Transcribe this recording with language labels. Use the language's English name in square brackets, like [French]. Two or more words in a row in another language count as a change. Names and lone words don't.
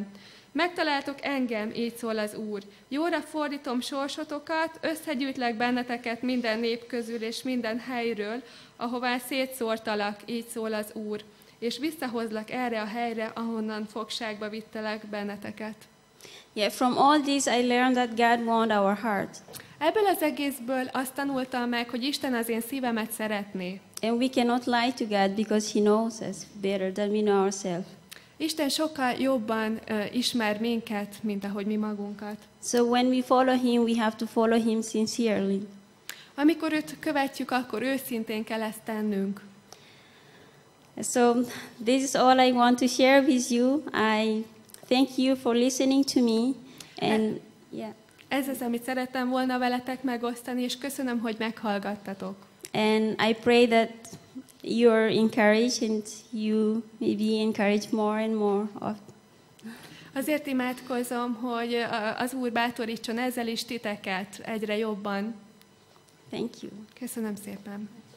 [Hungarian] Megtaláltok engem, így szól az Úr. Jóra fordítom sorsotokat, összegyűjtlek benneteket minden nép közül és minden helyről, ahová szétszórtalak, így szól az Úr. És visszahozlak erre a helyre, ahonnan fogságba vittelek benneteket. [English] Yeah, from all this I learned that God wants our heart. [Hungarian] Ebből az egészből azt tanultam meg, hogy Isten az én szívemet szeretné. [English] And we cannot lie to God because He knows us better than we know ourselves. [Hungarian] Isten sokkal jobban ismer minket, mint ahogy mi magunkat. [English] So when we follow Him, we have to follow Him sincerely. [Hungarian] Amikor őt követjük, akkor őszintén kell ezt tennünk. [English] So this is all I want to share with you. I thank you for listening to me. And yeah. [Hungarian] Ez az, amit szerettem volna veletek megosztani, és köszönöm, hogy meghallgattatok. [English] And I pray that you're encouraged and you maybe encourage more and more of. [Hungarian] Azért imádkozom, hogy az Úr bátorítson ezzel is titeket egyre jobban. [English] Thank you. [Hungarian] Köszönöm szépen.